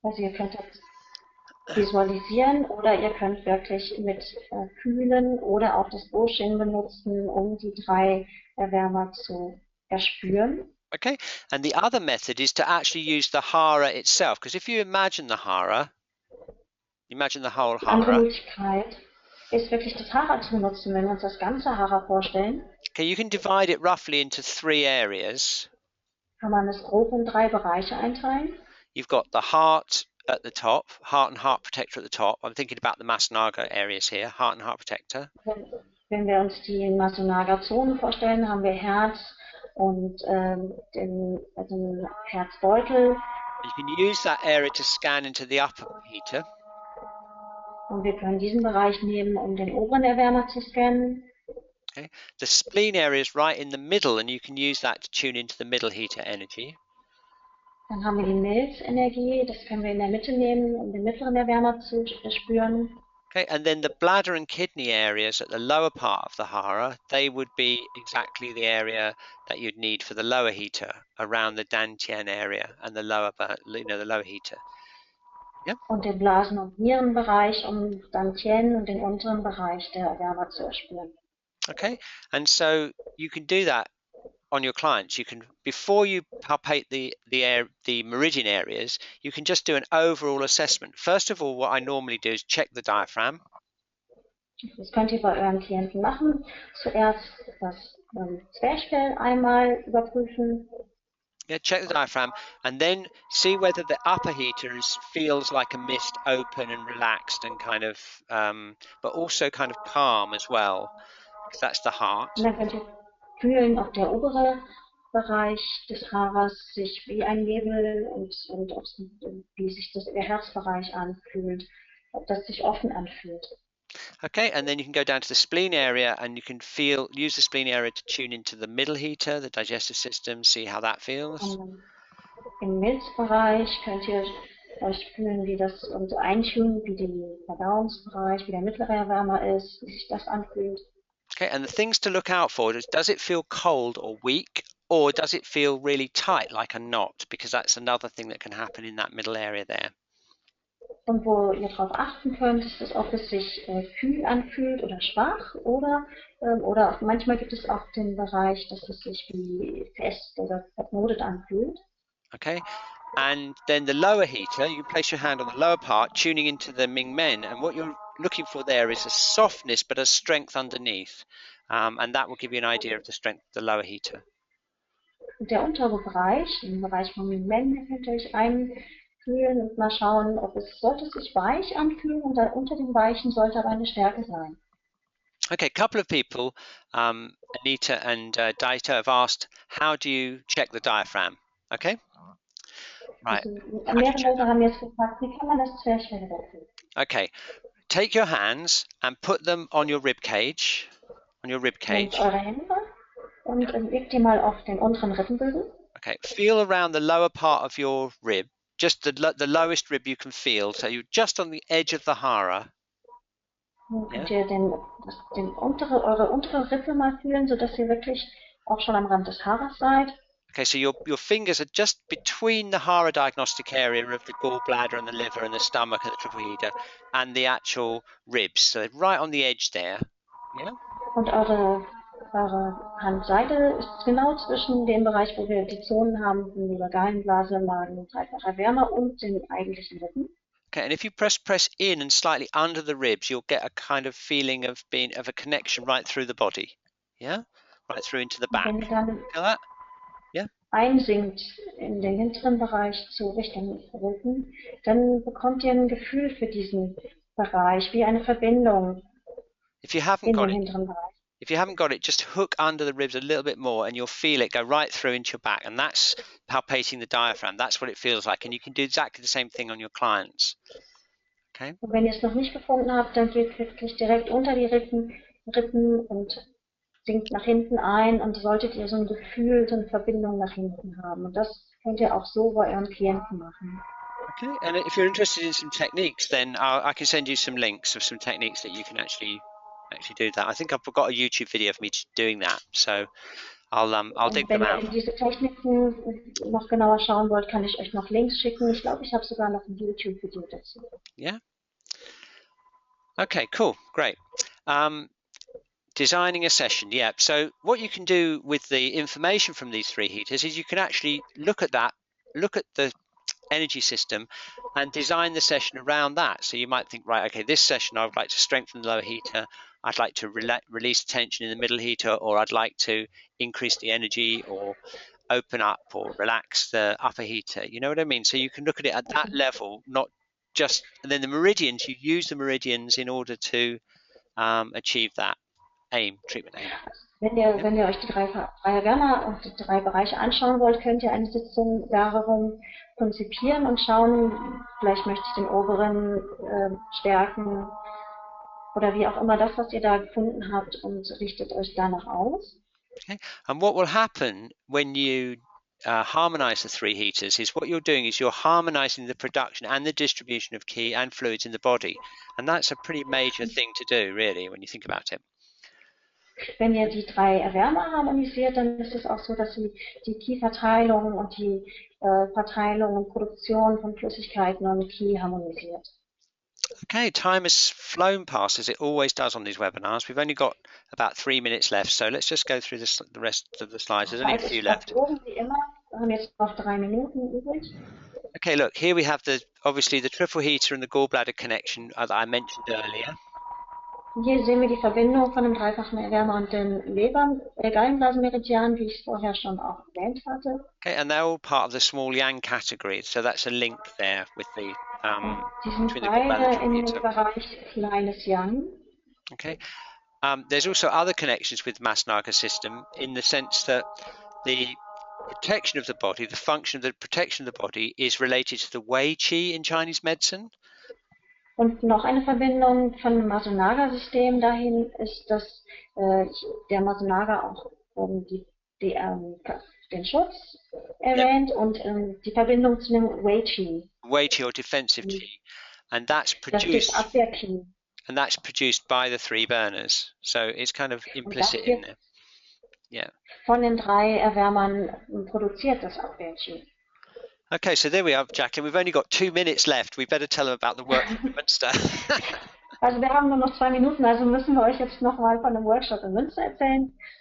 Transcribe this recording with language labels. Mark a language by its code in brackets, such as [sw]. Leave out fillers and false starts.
[de] Also ihr könnt das visualisieren oder ihr könnt wirklich mit fühlen oder auch das Boshin benutzen, um die drei Erwärmer zu erspüren. [en] Okay, and the other method is to actually use the hara itself, because if you imagine the hara, imagine the whole [de] Die andere [en] hara. [de] Möglichkeit ist wirklich das Hara zu benutzen, wenn wir uns das ganze Hara vorstellen. [en] Okay, you can divide it roughly into 3 areas. [de] Kann man es grob in 3 Bereiche einteilen. [en] You've got the heart at the top, heart and heart protector at the top. I'm thinking about the Masnaga areas here, heart and heart protector. [de] Wenn wir uns die Masunaga-Zone vorstellen, haben wir Herz und den Herzbeutel. [en] You can use that area to scan into the upper heater. [de] Und wir können diesen Bereich nehmen, um den oberen Erwärmer zu scannen. [en] Okay. The spleen area is right in the middle, and you can use that to tune into the middle heater energy. [de] Dann haben wir die Milzenergie, das können wir in der Mitte nehmen, um den mittleren Erwärmer zu spüren. [en] Okay, and then the bladder and kidney areas at the lower part of the hara, they would be exactly the area that you'd need for the lower heater, around the dantian area and the lower, the lower heater. Yeah. [de] Und den Blasen- und Nierenbereich, um dann Tien und den unteren Bereich der Erwärmer zu erspüren. [en] Okay, and so you can do that on your clients. You can, before you palpate the meridian areas, you can just do an overall assessment. First of all, what I normally do is check the diaphragm. [de] Das könnt ihr bei euren Klienten machen. Zuerst das Zwerchfell einmal überprüfen. [en] Yeah, check the diaphragm, and then see whether the upper heater feels like a mist, open and relaxed, and kind of, but also kind of calm as well, because that's the heart. [de] Und dann könnt ihr fühlen, ob der obere Bereich des Haras sich wie ein Nebel und wie sich der Herzbereich anfühlt, ob das sich offen anfühlt. [en] Okay, and then you can go down to the spleen area, and you can use the spleen area to tune into the middle heater, the digestive system, see how that feels. [de] Im Milzbereich könnt ihr euch fühlen, wie das und eintunen, wie der Verdauungsbereich, wie der mittlere Erwärmer ist, wie sich das anfühlt. [en] Okay, and the things to look out for is, does it feel cold or weak, or does it feel really tight like a knot? Because that's another thing that can happen in that middle area there. [de] Und wo ihr darauf achten könnt, ist es, ob es sich kühl anfühlt oder schwach, oder auch manchmal gibt es auch den Bereich, dass es sich wie fest oder verknotet anfühlt. [en] Okay, and then the lower heater, you place your hand on the lower part, tuning into the Ming Men, and what you're looking for there is a softness but a strength underneath, and that will give you an idea of the strength of the lower heater. [de] Und der untere Bereich, im Bereich von Ming Men, könnt ihr euch einfühlen und mal schauen, sollte es sich weich anfühlen, und unter dem Weichen sollte aber eine Stärke sein. [en] Okay, a couple of people, Anita and Daita, have asked, how do you check the diaphragm? Okay, right. [de] Also, mehrere Leute haben jetzt gefragt, wie kann man das Zwerchfell überprüfen? [en] Okay, take your hands and put them on your rib cage. [de] Nehmt eure Hände und legt die mal auf den unteren Rippenbögen. [en] Okay, feel around the lower part of your rib, just the lowest rib you can feel, so you're just on the edge of the hara. [de] Dann könnt ihr eure untere Rippe mal fühlen, sodass ihr wirklich auch schon am Rand des Haras seid. [en] Okay, so your fingers are just between the hara diagnostic area of the gallbladder and the liver and the stomach and the triple heater and the actual ribs, so they're right on the edge there. Yeah. [de] Und eure Handseite ist genau zwischen dem Bereich, wo wir die Zonen haben, von der Gallenblase, Magen, dreifacher Wärme und den eigentlichen Rippen. [en] Okay, and if you press in and slightly under the ribs, you'll get a kind of feeling of a connection right through the body. Yeah, right through into the back. [de] Wenn ihr dann [en] Feel that? [de] einsinkt in den hinteren Bereich zu Richtung Rücken, dann bekommt ihr ein Gefühl für diesen Bereich, wie eine Verbindung [en] If you haven't [de] in [en] got [de] den [en] it, [de] hinteren Bereich. [en] If you haven't got it, just hook under the ribs a little bit more and you'll feel it go right through into your back, and that's palpating the diaphragm. That's what it feels like, and you can do exactly the same thing on your clients. Okay. [de] Und wenn ihr es noch nicht gefunden habt, dann geht wirklich direkt unter die Rippen Rippen und sinkt nach hinten ein und solltet ihr so ein Gefühl, so eine Verbindung nach hinten haben. Und das könnt ihr auch so bei euren Klienten machen. [en] Okay, and if you're interested in some techniques, then I can send you some links of some techniques that you can actually do that. I think I've got a YouTube video of me doing that, so I'll dig [de] Wenn [en] them [de] ihr [en] out. [de] in diese Techniken noch genauer schauen wollt, kann ich euch noch Links schicken. Ich glaube, ich habe sogar noch ein YouTube-Video dazu. [en] Yeah. Okay, cool, great. Designing a session, yeah. So what you can do with the information from these three heaters is you can actually look at the energy system and design the session around that. So you might think, right, okay, this session I would like to strengthen the lower heater, I'd like to release tension in the middle heater, or I'd like to increase the energy or open up or relax the upper heater. You know what I mean? So you can look at it at that level, not just, and then the meridians, you use the meridians in order to achieve that treatment aim. [de] Wenn ihr euch die drei Wärmer und die drei Bereiche anschauen wollt, könnt ihr eine Sitzung darum konzipieren und schauen, vielleicht möchte ich den oberen stärken oder wie auch immer das, was ihr da gefunden habt, und richtet euch danach aus. [en] Okay. And what will happen when you harmonize the three heaters is what you're doing is you're harmonizing the production and the distribution of ki and fluids in the body. And that's a pretty major thing to do, really, when you think about it. [de] Wenn ihr die drei Erwärmer harmonisiert, dann ist es auch so, dass sie die Ki-Verteilung und die Verteilung und Produktion von Flüssigkeiten und Ki harmonisiert. [en] Okay, time has flown past as it always does on these webinars. We've only got about 3 minutes left, so let's just go through the rest of the slides. There's only a few left. [de] Wie immer, wir haben jetzt noch 3 Minuten übrig. [en] Okay, look, here we have obviously the triple heater and the gallbladder connection that I mentioned earlier. [de] Hier sehen wir die Verbindung von dem dreifachen Erwärmer und den Gallenblasenmeridian, wie ich es vorher schon auch erwähnt hatte. [en] Okay, and they're all part of the small yang category, so that's a link there with the [de] Die sind beide in dem Bereich kleines Yang. [en] Okay. There's also other connections with the Masnaga system in the sense that the protection of the body, the function of the protection of the body is related to the Wei Qi in Chinese medicine. [de] Und noch eine Verbindung von dem Masunaga-System dahin ist, dass der Masunaga auch den Schutz erwähnt, und die Verbindung zu dem Wei Qi. [en] Wei Qi or defensive Qi, and that's produced. [de] Das Abwehr-Qi. [en] And that's produced by the three burners, so it's kind of implicit in there. Yeah. [de] Von den drei Erwärmern produziert das Abwehr-Qi. [en] Okay, so there we are, Jacqueline. We've only got 2 minutes left. We better tell them about the workshop in Munster. [de] Also wir haben nur noch 2 Minuten, also müssen wir euch jetzt noch mal von dem Workshop in Münster erzählen.